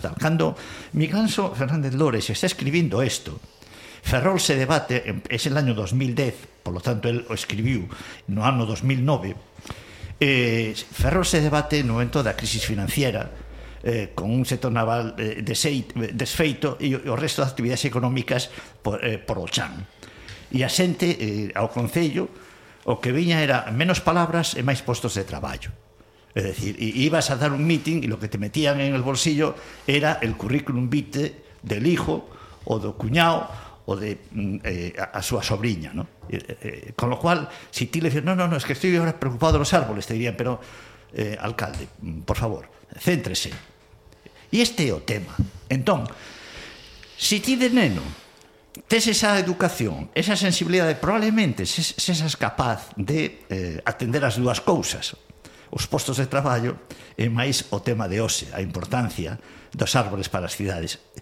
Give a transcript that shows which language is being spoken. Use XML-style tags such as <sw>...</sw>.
<gl>Tal. Cando Miguel Anso Fernández Lores está escribindo isto, Ferrol se debate, é</gl> <es>el año 2010, por lo tanto, él</es> <gl>o escribiu no ano 2009, Ferrol se debate no momento da crisis financiera con un sector naval desfeito e o resto das actividades económicas por o chan. E a xente, ao concello, o que viña era menos palabras e máis postos de traballo. É dicir,</gl> <es>ibas a dar un meeting e lo que te metían en el bolsillo era el currículum vitae del hijo</es> <gl>ou do cuñao ou de a súa sobrinha,</gl> <es>¿no? Con lo cual, si ti le dices, no, es que estoy ahora preocupado de los árboles, te dirían, pero alcalde, por favor, céntrese.</es> <gl>E este é o tema. Entón, se ti de neno tes esa educación, esa sensibilidade, probablemente sexas capaz de atender as dúas cousas, os postos de traballo e máis o tema de hoxe, a importancia dos árboles para as cidades.</gl>